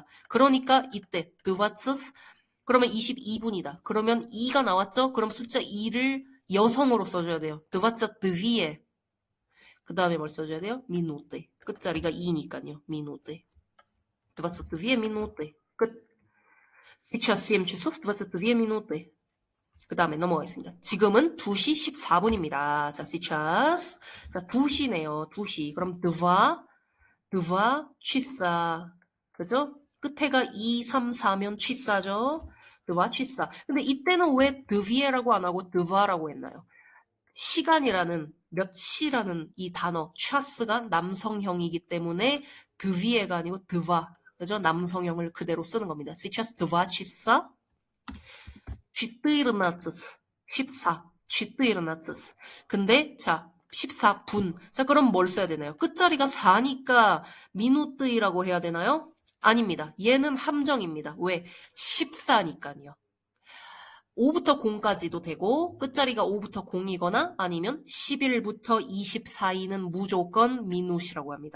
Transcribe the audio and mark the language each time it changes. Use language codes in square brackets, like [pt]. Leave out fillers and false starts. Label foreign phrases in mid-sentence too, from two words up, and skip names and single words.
[ko] 그러니까 이때 드와츠스 그러면 22분이다. 그러면 2가 나왔죠? 그럼 숫자 2를 여성으로 써줘야 돼요. [ru] двадцать две [ko] 그 다음에 뭘 써줘야 돼요? 미누떼. 끝자리가 2니까요. 미누떼. [ru] двадцать две минуты. [ko] 끝. [ru] Сейчас 7 часов 22 минуты. [ko] 그 다음에 넘어가겠습니다. 지금은 2시 14분입니다. 자, сейчас. 자, 2시네요. 2시. 그럼 2 취사. 그죠? 끝에가 2, 3, 4면 취사죠? 2 취사. 근데 이때는 왜 드비에라고 안 하고 드바라고 했나요? 시간이라는 몇 시라는 이 단어 차스가 남성형이기 때문에 드비에가 아니고 드바 그죠? 남성형을 그대로 쓰는 겁니다. [ru] Сейчас 2 часа 14 14 14 [ko] 근데 자 14분 자 그럼 뭘 써야 되나요? 끝자리가 4니까 미누트이라고 해야 되나요? 아닙니다. 얘는 함정입니다. 왜? 14니까요. 5부터 0까지도 되고 끝자리가 5부터 0이거나 아니면 11부터 24이는 무조건 미누시라고 합니다.